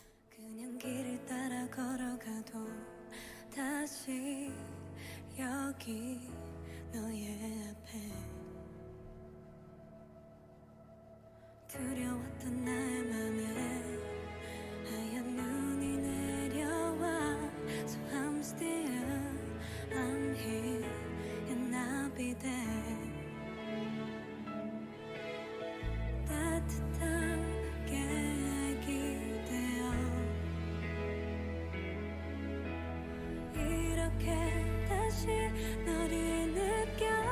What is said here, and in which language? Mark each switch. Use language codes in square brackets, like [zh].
[ko] 그냥 길을 따라 걸어가도 다시 여기 너의 앞에 두려웠던 나의 맘에 하얀 눈이 내려와. [en] So I'm still, I'm here and I'll be there. [ko] 따뜻하게 기대어 이렇게 다시 너를 느껴.